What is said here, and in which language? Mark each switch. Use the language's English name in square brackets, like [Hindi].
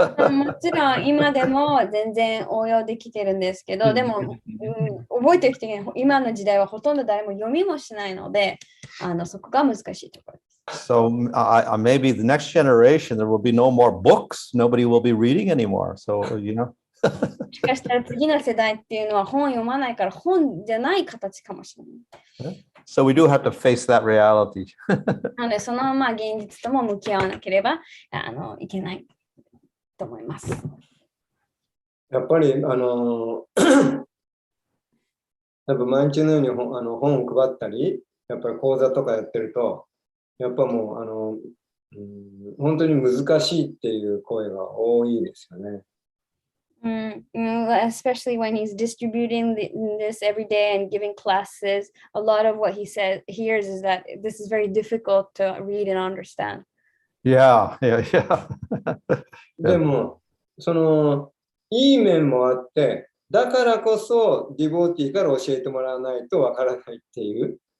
[Japanese] もちろん今でも全然応用できてるんですけど、でも、覚えておきたい今の時代はほとんど誰も読みもしないので、そこが難しいところです。 [English] So maybe the next generation there will be no more books. Nobody will be reading anymore. So, you know. [Japanese] もしかしたら次の世代っていうのは本読まないから本じゃない形かもしれない。 [English] So we do have to face that reality. [Japanese] なのでその現実とも向き合わなければいけないと思います。やっぱりやっぱ毎日のように本を配ったり、やっぱり講座とかやってると、やっぱもう本当に難しいっていう声が多いですよね。 [English] Especially when he's distributing this every day and giving classes, a lot of what he hears is that this is very difficult to read and understand. Yeah. [Japanese] でも、いい面もあって、だからこそディボーティーから教えてもらわないとわからないっていう。